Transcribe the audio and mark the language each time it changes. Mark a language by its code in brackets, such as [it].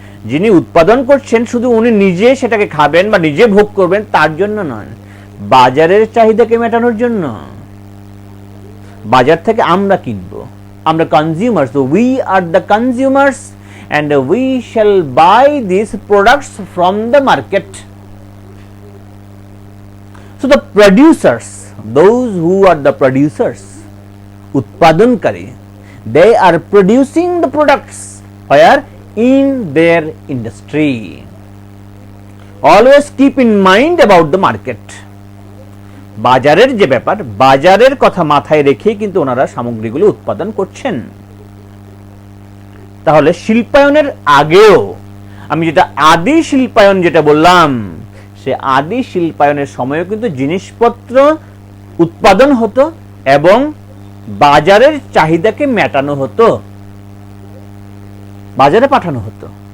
[bn] যিনি উৎপাদন করছেন শুধু উনি নিজে সেটাকে খাবেন বা নিজে ভোগ করবেন তার জন্য নয়, বাজারের চাহিদাকে মেটানোর জন্য। বাজার থেকে আমরা কিনবো, আমরা consumers, [en] We are the consumers and we shall buy these products from the market. So the producers, those who are the producers, utpadonkari, they are producing the products where in their industry. Always keep in mind about the market. [bn] বাজারের যে ব্যাপার, বাজারের কথা মাথায় রেখেই কিন্তু ওনারা সামগ্রীগুলো উৎপাদন করছেন। তাহলে শিল্পায়নের আগেও আমি যেটা আদি শিল্পায়ন যেটা বললাম, সে আদি শিল্পায়নের সময়ও কিন্তু জিনিসপত্র উৎপাদন হতো এবং বাজারের চাহিদাকে মেটানো হতো, বাজারে পাঠানো হতো।